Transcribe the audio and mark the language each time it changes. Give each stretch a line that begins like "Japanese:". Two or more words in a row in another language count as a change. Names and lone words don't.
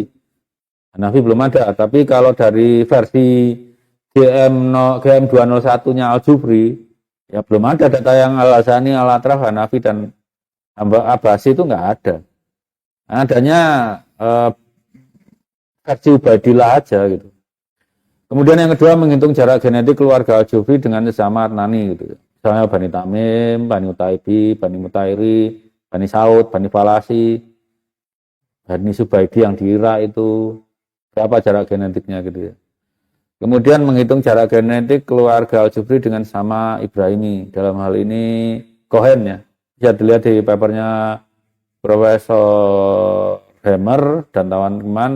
Indonesian: Hanafi belum ada, tapi kalau dari versi GM201-nya Al-Jufri ya belum ada data yang Al-Hasani, Al-Atraf, Hanafi dan Abbasi itu enggak ada. Adanya versi Ubaidillah aja gitu. Kemudian yang kedua menghitung jarak genetik keluarga Al-Jufri dengan sesama Adnani gitu. Misalnya Bani Tamim, Bani Utaibi, Bani Mutairi, Bani Saud, Bani Falasi, Bani Subaidi yang di Irak itu berapa jarak genetiknya gitu ya. Kemudian menghitung jarak genetik keluarga Al-Jufri dengan sama Ibrahimi. Dalam hal ini Cohen ya. Bisa dilihat di papernya Profesor Hammer dan teman-teman.